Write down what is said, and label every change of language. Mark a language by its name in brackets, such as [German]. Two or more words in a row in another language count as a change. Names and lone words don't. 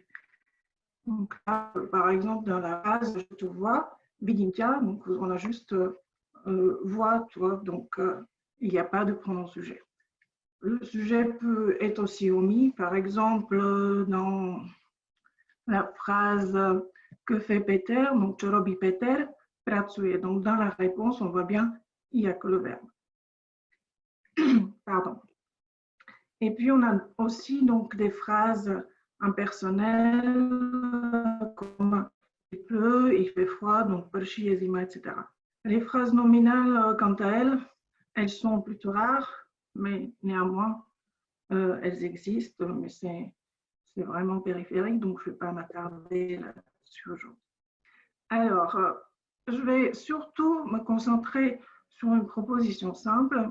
[French] Donc, là, par exemple, dans la phrase « je te vois », vidintia, donc on a juste vois, toi, donc il n'y a pas de pronom sujet. Le sujet peut être aussi omis, par exemple, dans la phrase « que fait Peter », donc « [Slovak] čo robí Peter [French] », pracuje. Donc, dans la réponse, on voit bien, il n'y a que le verbe. Pardon. Et puis, on a aussi donc des phrases impersonnelles comme il pleut, il fait froid, donc prší, [Slovak] je zima, [French] etc. Les phrases nominales, quant à elles, elles sont plutôt rares, mais néanmoins, elles existent, mais c'est vraiment périphérique, donc je ne vais pas m'attarder là-dessus aujourd'hui. Alors, je vais surtout me concentrer sur une proposition simple.